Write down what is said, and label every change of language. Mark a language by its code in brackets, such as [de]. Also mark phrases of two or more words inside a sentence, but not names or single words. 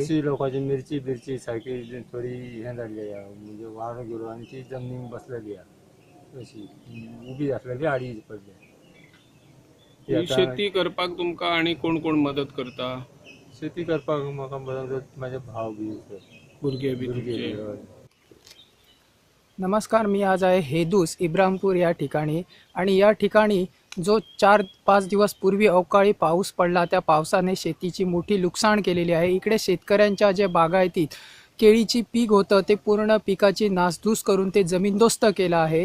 [kok] तशी लोकांची मिरची बिरची सारखी थोडी हे जाल्ली आहे, म्हणजे वारो गेलो आणि ती जमनीक बसलेली आहे, तशी उबी आसलेली आडी पडली. ती ही आता शेती करपाक तुमकां आणि कोण कोण मदत करता? शेती करपाक म्हाका मदत माझे भाव बी भुरगे बी भुरगे तुमचे? बी, हय. [mr] नमस्कार, मी आज आहे हेदूस इब्राहिमपूर या ठिकाणी आणि या ठिकाणी जो 4-5 दिवस पूर्वी अवकाळी पाऊस पडला, त्या पावसाने शेतीची मोठी नुकसान केलेली आहे. इकडे शेतकऱ्यांच्या जे बागायतीत केळीची पीक होतं ते पूर्ण पिकाची नासधूस करून ते जमीनदोस्त केलं आहे.